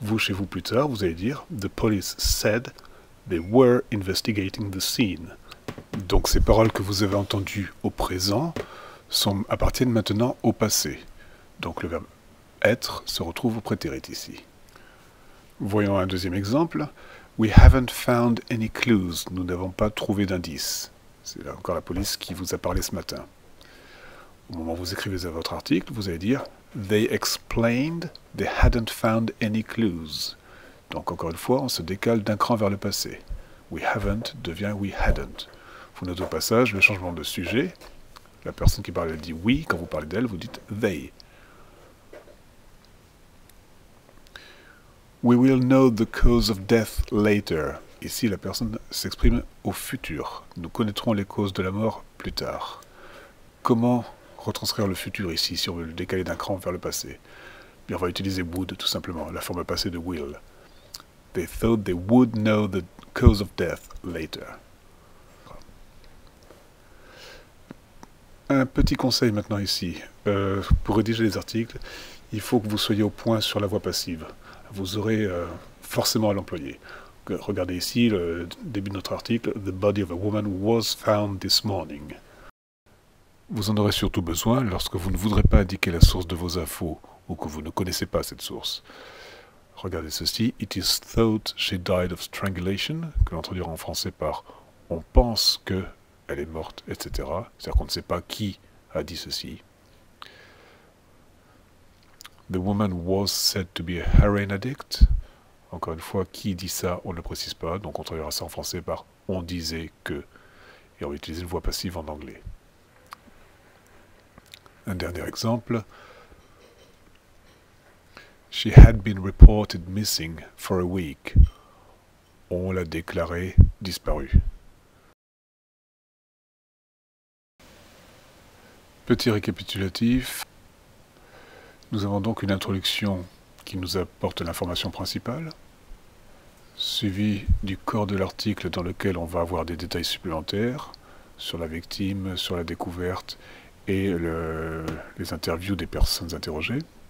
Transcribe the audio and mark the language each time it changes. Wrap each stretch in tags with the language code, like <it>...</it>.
<fr>Vous, chez vous plus tard, vous allez dire «</fr> <en>The police said they were investigating the scene ».</en> <fr>Donc ces paroles que vous avez entendues au présent appartiennent maintenant au passé. Donc le verbe être se retrouve au prétérit ici. Voyons un deuxième exemple.</fr> <en>We haven't found any clues.</en> <fr>Nous n'avons pas trouvé d'indices. C'est là encore la police qui vous a parlé ce matin. Au moment où vous écrivez votre article, vous allez dire</fr> <en>They explained they hadn't found any clues.</en> <fr>Donc encore une fois, on se décale d'un cran vers le passé.</fr> <en>We haven't</en> <fr>devient</fr> <en>we hadn't.</en> <fr>Vous notez au passage le changement de sujet. La personne qui parle, elle dit we. Quand vous parlez d'elle, vous dites they.</fr> <en>We will know the cause of death later.</en> <fr>Ici, la personne s'exprime au futur. Nous connaîtrons les causes de la mort plus tard. Comment retranscrire le futur ici, si on veut le décaler d'un cran vers le passé? Bien, on va utiliser would, tout simplement, la forme passée de will.</fr> <en>They thought they would know the cause of death later.</en> <fr>Un petit conseil maintenant ici. Pour rédiger les articles, il faut que vous soyez au point sur la voix passive. Vous aurez forcément à l'employer. Regardez ici le début de notre article.</fr> <en>The body of a woman was found this morning.</en> <fr>Vous en aurez surtout besoin lorsque vous ne voudrez pas indiquer la source de vos infos ou que vous ne connaissez pas cette source. Regardez ceci.</fr> <en>It is thought she died of strangulation,</en> <fr>que l'on traduira en français par on pense que elle est morte, etc. C'est-à-dire qu'on ne sait pas qui a dit ceci.</fr> <en>The woman was said to be a heroin addict.</en> <fr>Encore une fois, qui dit ça, on ne le précise pas, donc on traduira ça en français par on disait que. Et on va utiliser une voix passive en anglais. Un dernier exemple.</fr> <en>She had been reported missing for a week.</en> <fr>On l'a déclarée disparue. Petit récapitulatif. Nous avons donc une introduction qui nous apporte l'information principale, suivie du corps de l'article dans lequel on va avoir des détails supplémentaires sur la victime, sur la découverte et les interviews des personnes interrogées.</fr>